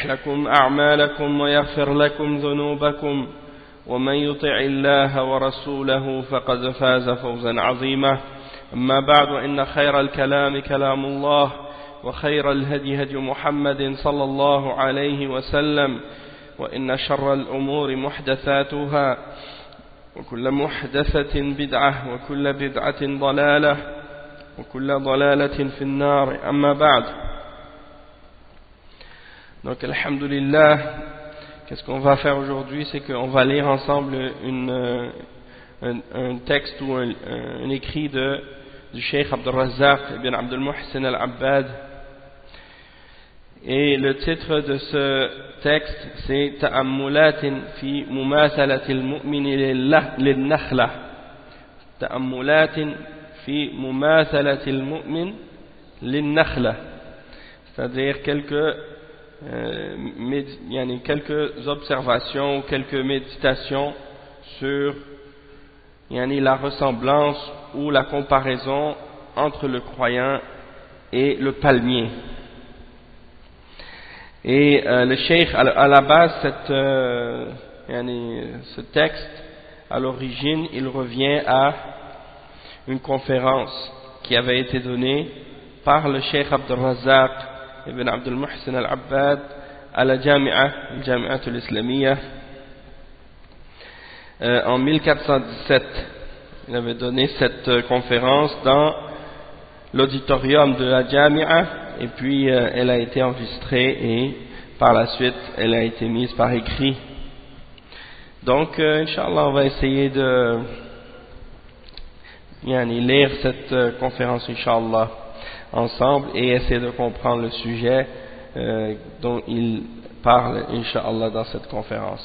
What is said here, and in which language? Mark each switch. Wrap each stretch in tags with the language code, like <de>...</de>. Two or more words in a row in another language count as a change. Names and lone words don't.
<ar>لكم أعمالكم ويغفر لكم ذنوبكم ومن يطع الله ورسوله فقد فاز فوزا عظيما أما بعد إن خير الكلام كلام الله وخير الهدي هدي محمد صلى الله عليه وسلم وإن شر الأمور محدثاتها وكل محدثة بدعة وكل بدعة ضلالة وكل ضلالة في النار أما بعد.</ar> <fr>Donc alhamdulillah, qu'est-ce qu'on va faire aujourd'hui? C'est qu'on va lire ensemble un texte ou un écrit du Cheikh Abdul Razzaq ibn Abdul Muhsin al-Abbad. Et le titre de ce texte c'est Ta'ammulatin fi mumathalatil mu'mini lil-nakhla. Ta'ammulatin fi mumathalatil mu'min lil-nakhla. C'est-à-dire quelques observations, quelques méditations sur la ressemblance ou la comparaison entre le croyant et le palmier. Et le cheikh à la base ce texte à l'origine il revient à une conférence qui avait été donnée par le cheikh Abdul Razzaq ibn Abdul Muhsin al-Abbad à la Jami'a al-Islamiyya en 1417. Il avait donné cette conférence dans l'auditorium de la Jami'a et puis elle a été enregistrée et par la suite elle a été mise par écrit. Donc Inch'Allah on va essayer de lire cette conférence Inch'Allah ensemble et essayer de comprendre le sujet dont il parle Inch'Allah dans cette conférence.</fr>